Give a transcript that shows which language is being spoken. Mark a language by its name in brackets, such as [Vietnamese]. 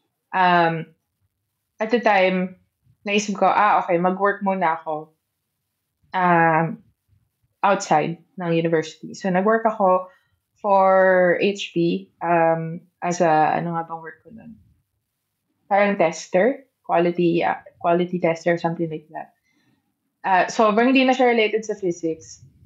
[English] At the time, [Filipino] naisip ko, okay, mag-work muna ako. [English] outside ng university. [Filipino] So, nag-work ako [English] for HP as a, [Filipino] ano nga bang work ko nun? [English] Parang tester, quality tester, something like that. [Filipino] Sobrang hindi na siya related sa physics.